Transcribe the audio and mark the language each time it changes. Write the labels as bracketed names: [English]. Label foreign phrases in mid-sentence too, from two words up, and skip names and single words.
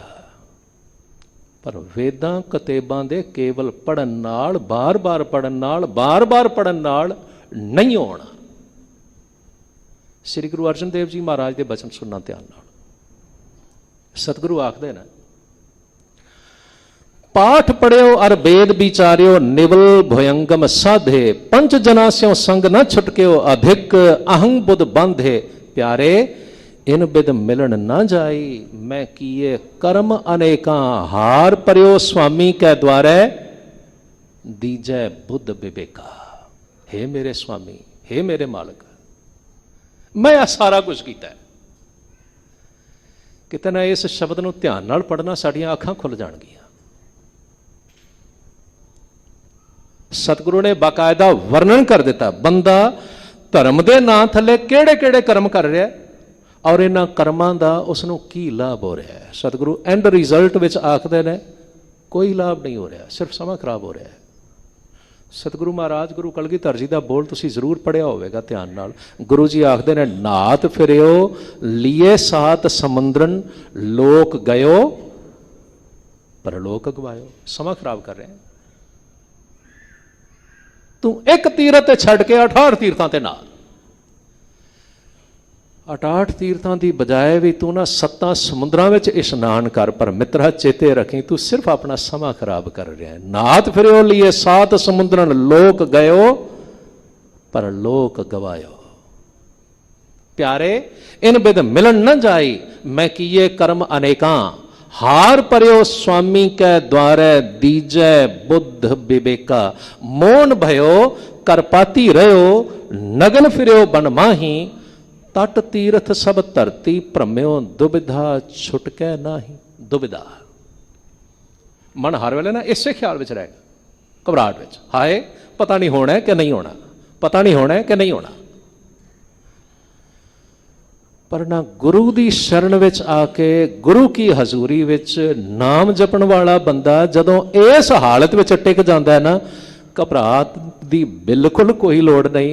[Punjabi] ਪਰ ਵੇਦਾਂ ਕਤੇਬਾਂ ਦੇ ਕੇਵਲ ਪੜ੍ਹਨ ਨਾਲ, ਬਾਰ ਬਾਰ ਪੜ੍ਹਨ ਨਾਲ, ਬਾਰ ਬਾਰ ਪੜ੍ਹਨ ਨਾਲ ਨਹੀਂ ਹੋਣਾ। ਸ੍ਰੀ ਗੁਰੂ ਅਰਜਨ ਦੇਵ ਜੀ ਮਹਾਰਾਜ ਕੇ ਬਚਨ ਸੁਣਨਾ ਧਿਆਨ ਨਾਲ। ਸਤਿਗੁਰੂ ਆਖਦੇ ਨੇ, ਪਾਠੁ ਪੜਿਓ ਅਰੁ ਬੇਦੁ ਬੀਚਾਰਿਓ, ਨਿਵਲਿ ਭੁਅੰਗਮ ਸਾਧੇ, ਪੰਚ ਜਨਾ ਸਿਉ ਸੰਗੁ ਨ ਛੁਟਕਿਓ, ਅਧਿਕ ਅਹੰਬੁਧਿ ਬਾਧੇ, ਪਿਆਰੇ ਇਨ ਬਿਧਿ ਮਿਲਣੁ ਨ ਜਾਈ, ਮੈ ਕੀਏ ਕਰਮ ਅਨੇਕਾ, ਹਾਰਿ ਪਰਿਓ ਸੁਆਮੀ ਕੈ ਦੁਆਰੈ, ਦੀਜੈ ਬੁਧਿ ਬਿਬੇਕਾ। ਹੇ ਮੇਰੇ ਸੁਆਮੀ, ਹੇ ਮੇਰੇ ਮਾਲਕ, ਮੈਂ ਆ ਸਾਰਾ ਕੁਝ ਕੀਤਾ। ਕਿਤੇ ਨਾ ਇਸ ਸ਼ਬਦ ਨੂੰ ਧਿਆਨ ਨਾਲ ਪੜ੍ਹਨਾ ਸਾਡੀਆਂ ਅੱਖਾਂ ਖੁੱਲ੍ਹ ਜਾਣਗੀਆਂ। ਸਤਿਗੁਰੂ ਨੇ ਬਾਕਾਇਦਾ ਵਰਣਨ ਕਰ ਦਿੱਤਾ, ਬੰਦਾ ਧਰਮ ਕੇ ਨਾਂ ਥੱਲੇ ਕਿਹੜੇ ਕਿਹੜੇ ਕਰਮ ਕਰ ਰਿਹਾ ਹੈ ਔਰ ਇਨ੍ਹਾਂ ਕਰਮਾਂ ਦਾ ਉਸਨੂੰ ਕੀ ਲਾਭ ਹੋ ਰਿਹਾ ਹੈ। ਸਤਿਗੁਰੂ [English] end result [Punjabi] ਵਿਚ ਆਖਦੇ ਨੇ ਕੋਈ ਲਾਭ ਨਹੀਂ ਹੋ ਰਿਹਾ, ਸਿਰਫ਼ ਸਮਾਂ ਖ਼ਰਾਬ ਹੋ ਰਿਹਾ ਹੈ। ਸਤਿਗੁਰੂ ਮਹਾਰਾਜ ਗੁਰੂ ਕਲਗੀਧਰ ਜੀ ਕਾ ਬੋਲ ਤੁਸੀਂ ਜ਼ਰੂਰ ਪੜ੍ਹਿਆ ਹੋਵੇਗਾ ਧਿਆਨ ਨਾਲ। ਗੁਰੂ ਜੀ ਆਖਦੇ ਨੇ, ਨ੍ਹਾਤ ਫਿਰਿਓ ਲੀਏ ਸਾਤ ਸਮੁੰਦ੍ਰਨਿ, ਲੋਕ ਗਇਓ ਪਰਲੋਕ ਗਵਾਇਓ। ਸਮਾਂ ਖ਼ਰਾਬ ਕਰ ਰਹੇ ਹੈਂ ਤੂੰ। ਇੱਕ ਤੀਰਥ ਛੱਡ ਕੇ 68 ਤੀਰਥਾਂ ਤੇ ਨਾਲ, 68 ਤੀਰਥਾਂ ਕੀ ਬਜਾਏ ਭੀ ਤੂੰ ਨਾ 7 ਸਮੁੰਦਰਾਂ ਵਿਚ ਇਸ਼ਨਾਨ ਕਰ। ਪਰ ਮਿੱਤਰਾ ਚੇਤੇ ਰੱਖੀਂ, ਤੂੰ ਸਿਰਫ਼ ਅਪਣਾ ਸਮਾਂ ਖ਼ਰਾਬ ਕਰ ਰਿਹਾ ਹੈ। ਨ੍ਹਾਤ ਫਿਰਿਓ ਲੀਏ 7 ਸਮੁੰਦ੍ਰਨਿ, ਲੋਕ ਗਇਓ ਪਰ ਲੋਕ ਗਵਾਇਓ। ਪਿਆਰੇ ਇਨ ਬਿਧਿ ਮਿਲਣੁ ਨ ਜਾਈ, ਮੈ ਕੀਏ ਕਰਮ ਅਨੇਕਾ, ਹਾਰਿ ਪਰਿਓ ਸੁਆਮੀ ਕੈ ਦੁਆਰੈ, ਦੀਜੈ ਬੁਧਿ ਬਿਬੇਕਾ। ਮੋਨਿ ਭਇਓ ਕਰਪਾਤੀ ਰਹਿਓ, ਨਗਨ ਫਿਰਿਓ ਬਨ ਮਾਹੀ, ਤਟ ਤੀਰਥ ਸਭ ਧਰਤੀ ਭ੍ਰਮਿਓ, ਦੁਬਿਧਾ ਛੁਟਕੈ ਨਾਹੀ। ਦੁਬਿਧਾ ਮਨ ਹਰ ਵੇਲੇ ਨਾ ਇਸੇ ਖ਼ਿਆਲ ਮੇਂ ਰਹੇਗਾ, ਘਬਰਾਹਟ ਮੇਂ, ਹਾਏ ਪਤਾ ਨਹੀਂ ਹੋਣਾ ਹੈ ਕਿ ਨਹੀਂ ਹੋਣਾ, ਪਤਾ ਨਹੀਂ ਹੋਣਾ ਹੈ ਕਿ ਨਹੀਂ ਹੋਣਾ। ਪਰ ਨਾ ਗੁਰੂ ਕੀ ਸ਼ਰਨ ਵਿਚ ਆ ਕੇ, ਗੁਰੂ ਕੀ ਹਜ਼ੂਰੀ ਵਿਚ ਨਾਮ ਜਪਣ ਵਾਲਾ ਬੰਦਾ ਜਦੋਂ ਇਸ ਹਾਲਤ ਵਿਚ ਟਿਕ ਜਾਤਾ ਹੈ ਨਾ, ਘਬਰਾਹਟ ਕੀ ਬਿਲਕੁਲ ਕੋਈ ਲੋੜ ਨਹੀਂ।